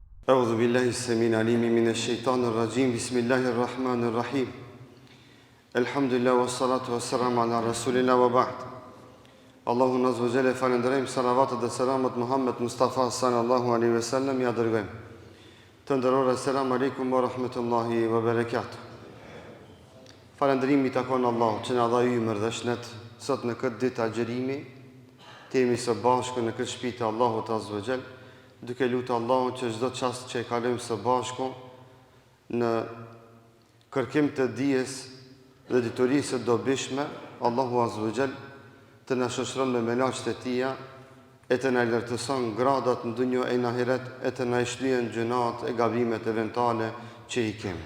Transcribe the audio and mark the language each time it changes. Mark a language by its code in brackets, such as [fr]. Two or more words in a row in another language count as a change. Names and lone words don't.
[ar] أعوذ بالله السميع العليم من الشيطان الرجيم بسم الله الرحمن الرحيم الحمد لله والصلاة والسلام على رسول الله وبعد Allahun عز وجل [sq] falenderojmë salavat dhe selamat Muhammed Mustafa [ar] صلى الله عليه وسلم [sq] ja dërgojmë. Të nderuar [ar] سلام عليكم ورحمة الله وبركاته. [sq] Falënderimi takon Allahut që na dha ymër dhe shëndet sot në këtë ditë agjerimi, të jemi së bashku në këtë shtëpi të Allahut [ar] عز وجل, [sq] duke lutur Allahun që çdo çast që e kalojmë së bashku në kërkim të dijes dhe diturisë së dobishme, Allahu [ar] عز وجل [sq] të në shoqëron me melaqët e tia, e të në lartëson gradat në dunjë e në ahiret, e të në shlyen gjunat e gabimet eventuale që i kemi.